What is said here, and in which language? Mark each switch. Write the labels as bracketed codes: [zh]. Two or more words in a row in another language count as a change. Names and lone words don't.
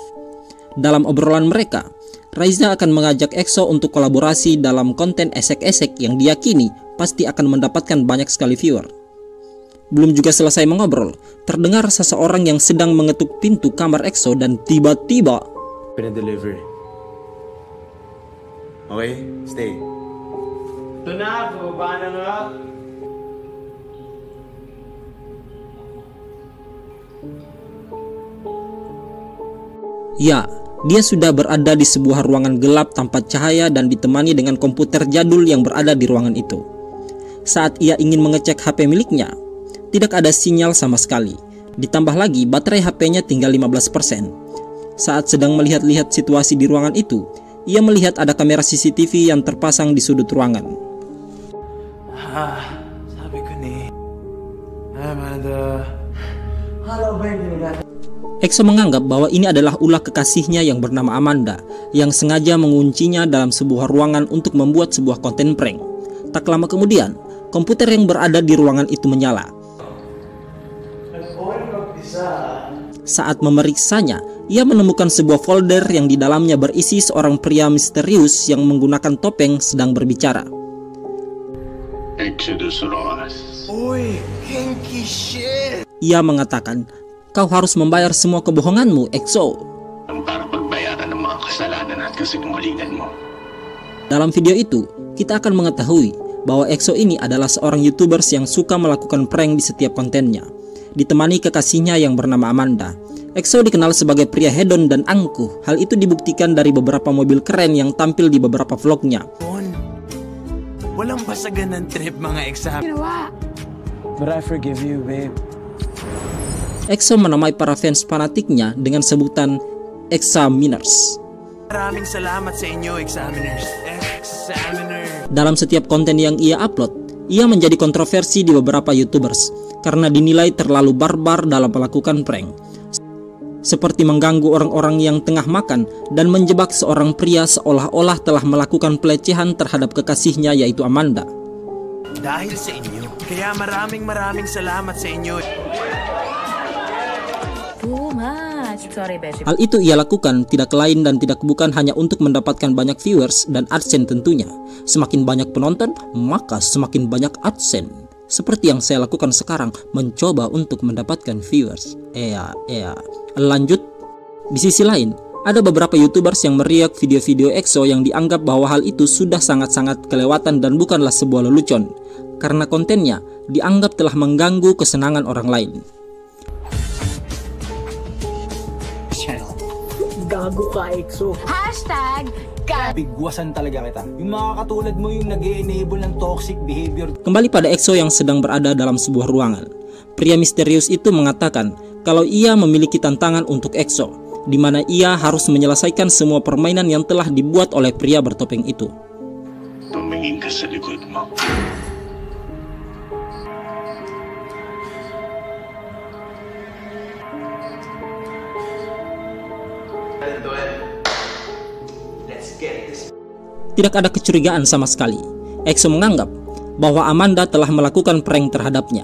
[id] Dalam obrolan mereka, Raiza akan mengajak Exo untuk kolaborasi dalam konten esek-esek yang diyakini pasti akan mendapatkan banyak sekali viewer. Belum juga selesai mengobrol, terdengar seseorang yang sedang mengetuk pintu kamar Exo dan tiba-tiba [tl] Pina-deliver. [en] Okay, stay. [tl] Ito na, bumaba na nga. [id] Ya, dia sudah berada di sebuah ruangan gelap tanpa cahaya dan ditemani dengan komputer jadul yang berada di ruangan itu. Saat ia ingin mengecek HP miliknya, tidak ada sinyal sama sekali. Ditambah lagi baterai HP-nya tinggal 15%. Saat sedang melihat-lihat situasi di ruangan itu, ia melihat ada kamera CCTV yang terpasang di sudut ruangan. [tl] Sabi ko ni Amanda. [en] Halo, baby. [id] Exo menganggap bahwa ini adalah ulah kekasihnya yang bernama Amanda yang sengaja menguncinya dalam sebuah ruangan untuk membuat sebuah konten prank. Tak lama kemudian, komputer yang berada di ruangan itu menyala. Saat memeriksanya, ia menemukan sebuah folder yang di dalamnya berisi seorang pria misterius yang menggunakan topeng sedang berbicara. [en] Uy, kinky shit. [id] Ia mengatakan, "Kau harus membayar semua kebohonganmu, Exo." [tl] Para pagbayaran ng mga kasalanan at kasinungalingan mo. [id] Dalam video itu, kita akan mengetahui bahwa Exo ini adalah seorang YouTubers yang suka melakukan prank di setiap kontennya. Ditemani kekasihnya yang bernama Amanda. Exo dikenal sebagai pria hedon dan angkuh. Hal itu dibuktikan dari beberapa mobil keren yang tampil di beberapa vlognya. [tl] Walang basagan ng trip mga exam. [en] But I forgive you, babe. [id] Exo menamai para fans fanatiknya dengan sebutan Examiners. [tl] Maraming salamat sa inyo, examiners. [id] Dalam setiap konten yang ia upload, ia menjadi kontroversi di beberapa YouTubers karena dinilai terlalu barbar dalam melakukan prank, seperti mengganggu orang-orang yang tengah makan dan menjebak seorang pria seolah-olah telah melakukan pelecehan terhadap kekasihnya yaitu Amanda. [tl] Dahil sa inyo, kaya maraming salamat sa inyo. [id] Hal itu ia lakukan tidak lain dan tidak bukan hanya untuk mendapatkan banyak viewers dan AdSense tentunya. Semakin banyak penonton, maka semakin banyak AdSense. Seperti yang saya lakukan sekarang, mencoba untuk mendapatkan viewers. Lanjut, di sisi lain, ada beberapa YouTubers yang meriak video-video Exo yang dianggap bahwa hal itu sudah sangat-sangat kelewatan dan bukanlah sebuah lelucon, karena kontennya dianggap telah mengganggu kesenangan orang lain. [tl] Gago ka, Exo. Hashtag Bigwasan talaga kita. Yung mga katulad mo yung nag-e-enable ng [en] toxic behavior. [id] Kembali pada Exo yang sedang berada dalam sebuah ruangan. Pria misterius itu mengatakan kalau ia memiliki tantangan untuk Exo, di mana ia harus menyelesaikan semua permainan yang telah dibuat oleh pria bertopeng itu. [tl] tumingin ka sa likod mo. [id] Tidak ada kecurigaan sama sekali. EXO menganggap bahwa Amanda telah melakukan prank terhadapnya.